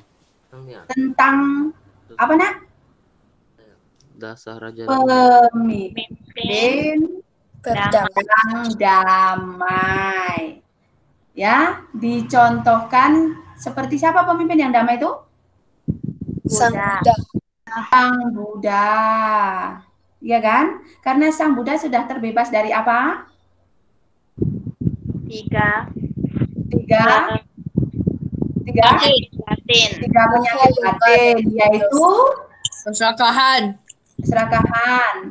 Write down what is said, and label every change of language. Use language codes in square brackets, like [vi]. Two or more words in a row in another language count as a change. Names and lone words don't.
[id] tentang apa Nak? Dasar raja. Pemimpin Perdamaian. yang damai. Ya, dicontohkan seperti siapa pemimpin yang damai itu? Sang Buddha. Buddha. Sang Buddha. Ya kan? Karena Sang Buddha sudah terbebas dari apa? Tiga. Tiga Latin. penyakit batin, yaitu Keserakahan. keserakahan,